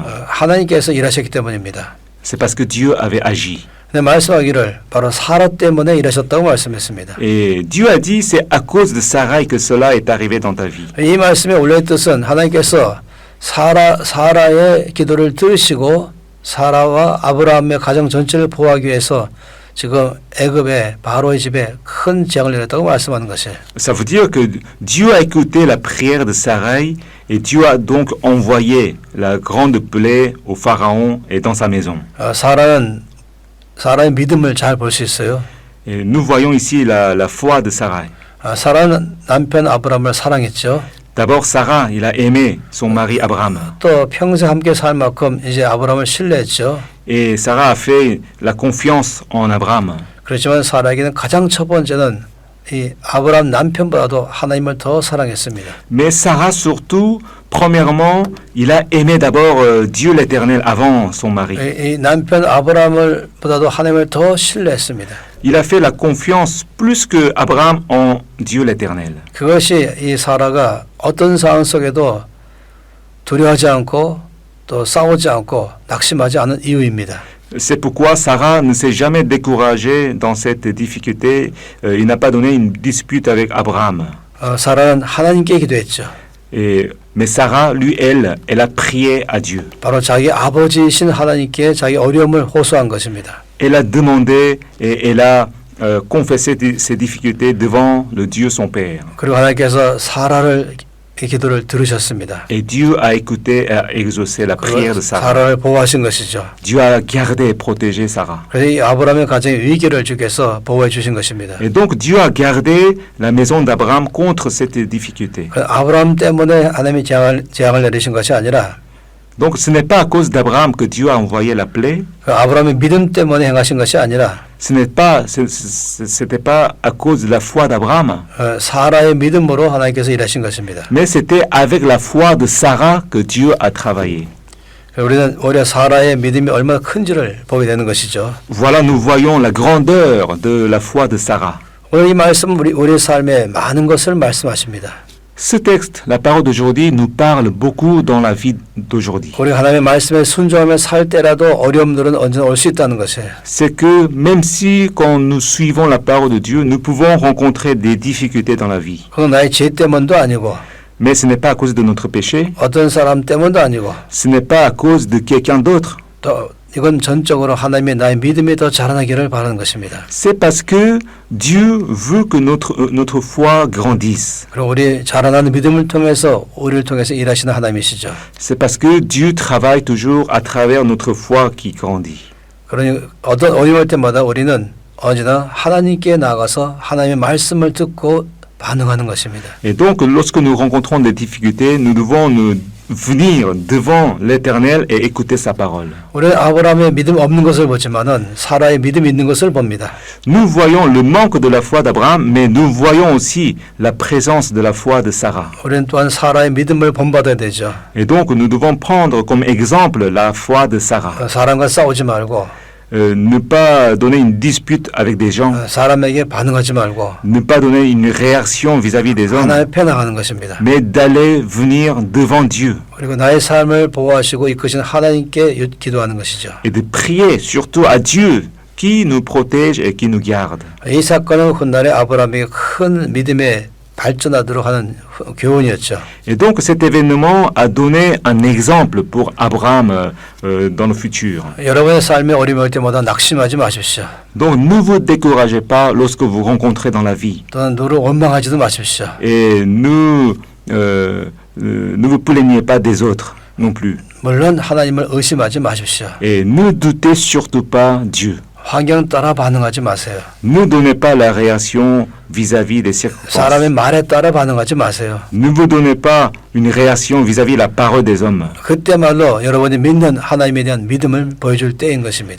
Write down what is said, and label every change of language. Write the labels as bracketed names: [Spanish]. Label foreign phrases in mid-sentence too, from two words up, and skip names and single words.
[Korean] 하나님께서 일하셨기 때문입니다. [French] C'est parce que Dieu avait agi. [Korean] 근데 말씀하기를 바로 사라 때문에 일하셨다고 말씀했습니다. [French] Et Dieu a dit, c'est à cause de Sarai que cela est arrivé dans ta vie. [Korean] 이 말씀의 원래 뜻은 하나님께서 사라의 기도를 들으시고 사라와 아브라함의 가정 전체를 보호하기 위해서 지금 애굽의 바로의 집에 큰 재앙을 내렸다고 말씀하는 것이에요. [French] Ça veut dire que Dieu a écouté la prière de Sarai et Dieu a donc envoyé la grande plaie au Pharaon et dans sa maison. [Korean] 사라의 믿음을 잘 볼 수 있어요. [French] Et nous voyons ici la foi de Sarai. [Korean] 사라는 남편 아브라함을 사랑했죠. [French] D'abord, Sarah, il a aimé son mari Abraham. [Korean] 또 평생 함께 살 만큼 이제 아브라함을 신뢰했죠. [French] Et Sarah a fait la confiance en Abraham. [Korean] 그렇지만 사라에게는 가장 첫 번째는 이 아브라함 남편보다도 하나님을 더 사랑했습니다. [French] Mais Sarah, surtout, premièrement, il a aimé d'abord Dieu l'Éternel avant son mari. [Korean] 이 남편 아브라함을 보다도 하나님을 더 신뢰했습니다. [French] Il a fait la confiance plus que Abraham en Dieu l'Éternel. [Korean] 그것이 이 사라가 어떤 상황 속에도 두려워하지 않고 또 싸우지 않고 낙심하지 않은 이유입니다. [French] C'est pourquoi Sarah ne s'est jamais découragée dans cette difficulté. Il n'a pas donné une dispute avec Abraham. [Korean] 사라는 하나님께 기도했죠. [French] Mais Sarah, lui, elle a prié à Dieu. [Korean] 바로 자기 아버지이신 하나님께 자기 어려움을 호소한 것입니다. [French] Elle a demandé et elle a confessé ses difficultés devant le Dieu son Père. [Korean] 그리고 하나님께서 사라를 기도를 들으셨습니다. [French] Et Dieu a écouté et a exaucé la prière de Sarah. [Korean] 사라를 보호하신 것이죠. [French] Dieu a gardé et protégé Sarah. [Korean] 그래서 이 아브라함의 가정의 위기를 주께서 보호해 주신 것입니다. [French] Et donc Dieu a gardé la maison d'Abraham contre cette difficulté. [Korean] 아브라함 때문에 하나님이 재앙을 내리신 것이 아니라 [French] Donc ce n'est pas à cause d'Abraham que Dieu a envoyé la plaie. [Korean] 아브라함의 믿음 때문에 행하신 것이 아니라 [French] c'était pas à cause de la foi d'Abraham. [Korean] 사라의 믿음으로 하나님께서 일하신 것입니다. [French] Mais c'était avec la foi de Sarah que Dieu a travaillé. [Korean] 우리는 오히려 사라의 믿음이 얼마나 큰지를 보게 되는 것이죠. [French] Voilà, nous voyons la grandeur de la foi de Sarah. [Korean] 오늘 이 말씀은 우리 삶에 많은 것을 말씀하십니다. [French] Ce texte, la parole d'aujourd'hui, nous parle beaucoup dans la vie d'aujourd'hui. [Korean] 우리 하나님의 말씀에 순종하며 살 때라도 어려움들은 언제나 올 수 있다는 것이에요. [French] C'est que même si quand nous suivons la parole de Dieu, nous pouvons rencontrer des difficultés dans la vie. [Korean] 그건 나의 죄 때문도 아니고 [French] Mais ce n'est pas à cause de notre péché, [Korean] 어떤 사람 때문도 아니고 [French] ce n'est pas à cause de quelqu'un d'autre. [Korean] 또 이건 전적으로 하나님의 나의 믿음이 더 자라나기를 바라는 것입니다. [French] C'est parce que Dieu veut que notre foi grandisse. [Korean] 그리고 우리 자라나는 믿음을 통해서 우리를 통해서 일하시는 하나님이시죠. [French] C'est parce que Dieu travaille toujours à travers notre foi qui grandit. [Korean] 그러니 어떤 어려울 때마다 우리는 언제나 하나님께 나가서 하나님의 말씀을 듣고 반응하는 것입니다. [French] Et donc, lorsque nous rencontrons des difficultés, nous devons venir devant l'Éternel et écouter sa parole. [Korean] 우리는 아브라함의 믿음 없는 것을 보지만은 사라의 믿음 있는 것을 봅니다. [French] Nous voyons le manque de la foi d'Abraham, mais nous voyons aussi la présence de la foi de Sarah. [Korean] 우리는 또한 사라의 믿음을 본받아야 되죠. [French] Et donc, nous devons prendre comme exemple la foi de Sarah. [Korean] 사람과 싸우지 말고 [French] Ne pas donner une dispute avec des gens, [Korean] 사람에게 반응하지 말고 [French] ne pas donner une réaction vis-à-vis des hommes, [Korean] 하나님 앞에 나가는 것입니다. [French] mais d'aller venir devant Dieu [Korean] 그리고 나의 삶을 보호하시고 이끄시는 하나님께 기도하는 것이죠. [French] et de prier surtout à Dieu qui nous protège et qui nous garde. [Korean] 이 사건은 훗날에 아브라함에게 큰 믿음의 발전하도록 하는 교훈이었죠. [French] Et donc cet événement a donné un exemple pour Abraham dans le futur. [Korean] 여러분의 삶에 어려움이 올 때마다 낙심하지 마십시오. [French] Donc ne vous découragez pas lorsque vous rencontrez dans la vie. [Korean] 또는 누를 원망하지도 마십시오. [French] Et ne vous plaignez pas des autres non plus. [Korean] 물론 하나님을 의심하지 마십시오. [French] Et ne doutez surtout pas Dieu. [Korean] 환경 따라 반응하지 마세요. [French] Ne donnez pas la réaction vis-à-vis des circonstances. [Korean] 사람의 말에 따라 반응하지 마세요. [French] Ne vous donnez pas une réaction vis-à-vis la parole des hommes. [Korean] 그때말로 여러분이 믿는 하나님에 대한 믿음을 보여줄 때인 것입니다.